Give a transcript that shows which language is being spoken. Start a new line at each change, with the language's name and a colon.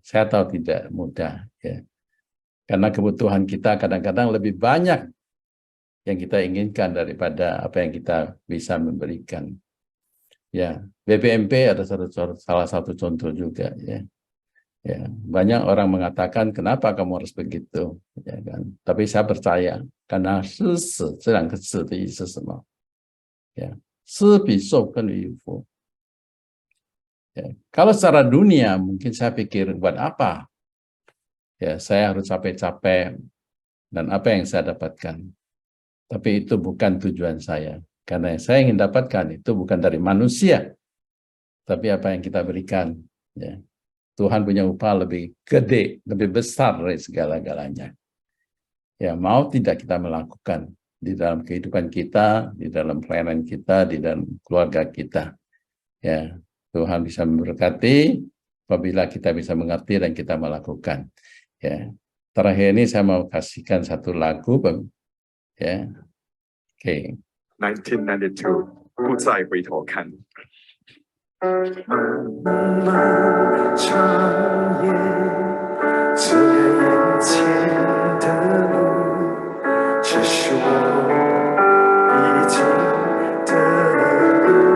Indonesian: Saya tahu tidak mudah, ya. Karena kebutuhan kita kadang-kadang lebih banyak yang kita inginkan daripada apa yang kita bisa memberikan. Ya, BPMP ada salah satu contoh juga, ya. Ya, banyak orang mengatakan kenapa kamu harus begitu, ya kan? Tapi saya percaya karena
Chinese: 施舍这两个字的意思是什么？
Indonesian: Ya,
Chinese: 施比受更为有福。
Indonesian: Ya, kalau secara dunia mungkin saya pikir buat apa? Ya, saya harus capek-capek dan apa yang saya dapatkan. Tapi itu bukan tujuan saya. Karena yang saya ingin dapatkan itu bukan dari manusia, tapi apa yang kita berikan. Ya. Tuhan punya upah lebih gede, lebih besar dari segala-galanya. Ya, mau tidak kita melakukan di dalam kehidupan kita, di dalam pelayanan kita, di dalam keluarga kita. Ya, Tuhan bisa memberkati apabila kita bisa mengerti dan kita melakukan. Ya, terakhir ini saya mau kasihkan satu lagu, ya, oke.
Chinese: 1992不再回头看。漫漫长夜，走在眼前的路，这是我已经的路。